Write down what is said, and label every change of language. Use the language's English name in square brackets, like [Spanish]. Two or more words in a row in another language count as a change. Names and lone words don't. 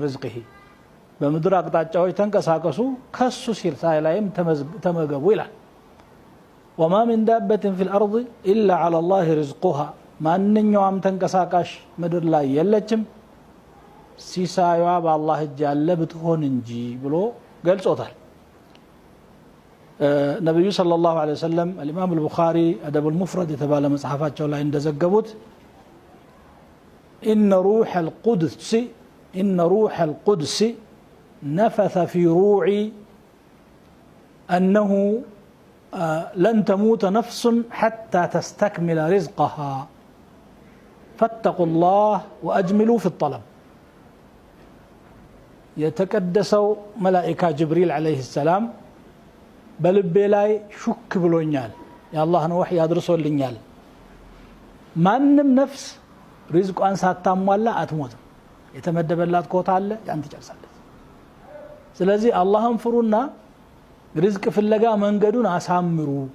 [Amharic] ሪዝቂሂ በምድር አቅጣጫዎች ተንቀሳቀሱ ከሱ ሲሳይ ላይም ተመገቡ ይላል። [Arabic] وما من دابة في الأرض إلا على الله رزقها [Amharic] ማንኛውም ተንቀሳቃሽ ምድር ላይ የለችም ሲሳዩዋ በአላህ እጅ ያለ ብትሆን እንጂ ብሎ ገልጾታል። ነብዩ [Arabic] صلى الله عليه وسلم الإمام البخاري أدب المفرد [Amharic] የተባለ መጽሐፋቸው ላይ እንደዘገቡት [Arabic] إن روح القدس نفث في روعي أنه لن تموت نفس حتى تستكمل رزقها فاتقوا الله وأجملوا في الطلب يتقدسوا ملائكة جبريل عليه السلام [Amharic] በልቤ ላይ ሹክ ብሎኛል የአላህን ወህይ አድርሶልኛል ማንም ነፍስ ሪዝቋን ሳታሟላ አትሞትም የተመደበላት ኮታ አለ ያን ትጨርሳለች ስለዚህ አላህን ፍሩና ሪዝቅ ፍለጋ መንገዱን አሳምሩ